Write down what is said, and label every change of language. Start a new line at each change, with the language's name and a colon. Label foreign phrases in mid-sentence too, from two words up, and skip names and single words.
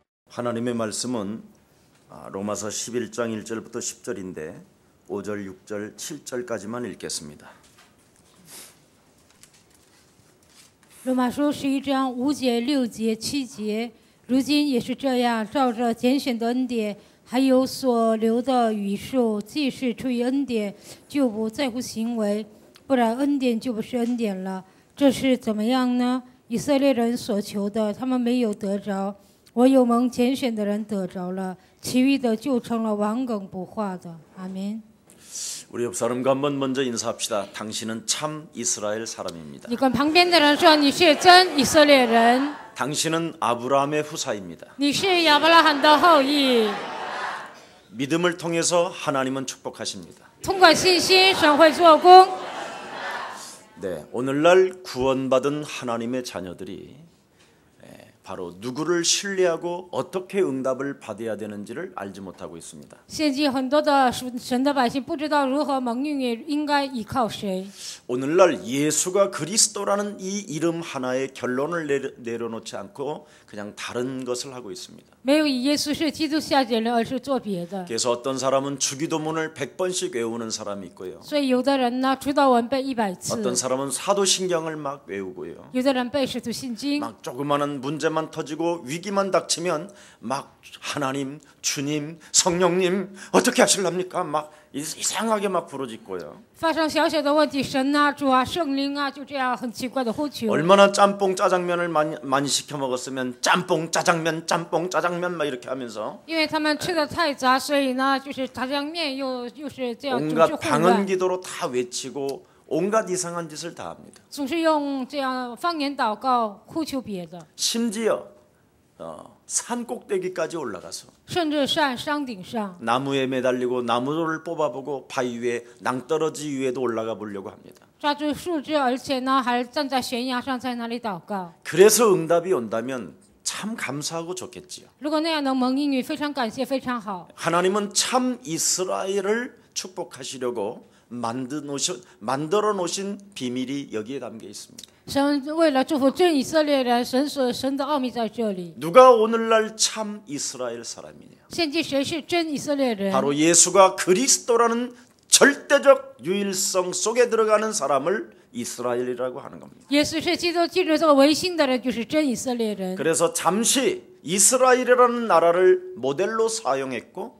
Korean: 하나님의 말씀은 로마서 11장 1절부터 10절인데 5절, 6절, 7절까지만 읽겠습니다.
Chinese: 罗马书11章5节、6节、7节，如今也是这样，照着拣选的恩典，还有所留的余数，既是出于恩典，就不在乎行为，不然恩典就不是恩典了。这是怎么样呢？以色列人所求的，他们没有得着；我有蒙拣选的人得着了，其余的就成了顽梗不化的。阿门。
Korean: 우리 옆 사람과 한번 먼저 인사합시다. 당신은 참 이스라엘 사람입니다.
Chinese: 你跟旁边的人说你是真以色列人，
Korean: 당신은 아브라함의 후사입니다.
Chinese: 你是亚伯拉罕的后裔。
Korean: 믿음을 통해서 하나님은 축복하십니다.
Chinese: 通过信心，神会做工。
Korean: 네, 오늘날 구원받은 하나님의 자녀들이 바로 누구를 신뢰하고 어떻게 응답을 받아야 되는지를 알지 못하고 있습니다.
Chinese: 现今很多的神的百姓不知道如何蒙应允，应该依靠谁。
Korean: 오늘날 예수가 그리스도라는 이 이름 하나에 결론을 내려놓지 않고 그냥 다른 것을 하고 있습니다.
Chinese: 没有以耶稣是基督下结论，而是做别的。
Korean: 그래서 어떤 사람은 주기도문을 100번씩 외우는 사람이 있고요.
Chinese: 所以有的人呢，主祷文背100次；
Korean: 어떤 사람은 사도신경을 막 외우고요.
Chinese: 有的人背使徒信经。
Korean: 막 조그마한 문제만 터지고 위기만 닥치면 막 하나님, 주님, 성령님 어떻게 하실랍니까? 막 이상하게 막 부르짖고요.
Chinese: 发生小小的问题，神啊、主啊、圣灵啊，就这样很奇怪的呼求。
Korean: 얼마나 짬뽕 짜장면을 많이 시켜 먹었으면 짬뽕 짜장면 막 이렇게 하면서
Chinese: 因为他们吃的太杂，所以呢，就是炸酱面又是这样总是
Korean: 온갖
Chinese: 混
Korean: 방언
Chinese: 乱，
Korean: 기도로 다 외치고 온갖 이상한 짓을 다 합니다.
Chinese: 总是用这样方言祷告呼求别的，
Korean: 심지어 산 꼭대기까지 올라가서
Chinese: 甚至上山顶上。
Korean: 나무에 매달리고 나무를 뽑아보고 바위 위에 낭떠러지 위에도 올라가 보려고 합니다.
Chinese: 抓住树枝，而且呢，还站在悬崖上，在那里祷告。
Korean: 그래서 응답이 온다면 참 감사하고 좋겠지요.
Chinese: 如果那样能蒙应允，非常感谢，非常好。
Korean: 하나님은 참 이스라엘을 축복하시려고 만들어 놓으신 비밀이 여기에 담겨 있습니다.
Chinese: 神为了祝福真以色列人，神的奥秘在这里。
Korean: 누가 오늘날 참 이스라엘 사람이냐?
Chinese: 现今谁是真以色列人？
Korean: 바로 예수가 그리스도라는 절대적 유일성 속에 들어가는 사람을 이스라엘이라고 하는 겁니다.
Chinese: 耶稣是基督进入这个唯心的人，就是真以色列人。
Korean: 그래서 잠시 이스라엘이라는 나라를 모델로 사용했고